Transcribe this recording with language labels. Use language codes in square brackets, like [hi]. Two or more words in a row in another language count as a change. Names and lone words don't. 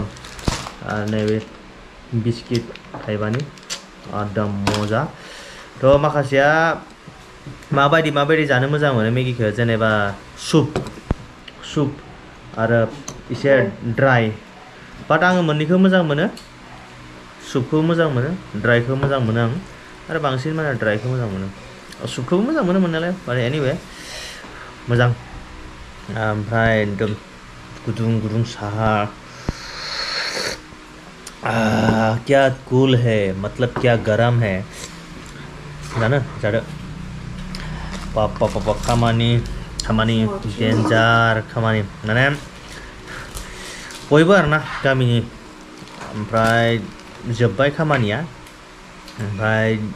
[brx] आरो नैबे बिस्किट थाइबानि एकदम मोजां थ' माखासेया माबायदि जानो मोजां मोनो मेगिखौ जेनेबा सुप आरो एसे ड्राई बाट आङो मोननैखौ मोजां मोनो सुपखौ मोजां मोनो ड्राइखौ मोजां मोनो आं आरो बांसिन माने ड्राइखौ मोजां मोनो सुपखौबो मोजां मोनो मोननायालाय बाट एनिवे मोजां ओमफ्राय एकदम गुदुं गुदुं साहा [hi] क्या कूल है मतलब क्या गरम है [brx] जानो जादो पापा खामानि डेन्जार खामानि माने बयबो आरोना गामिनि ओमफ्राय जोब्बाय खामानिया ओमफ्राय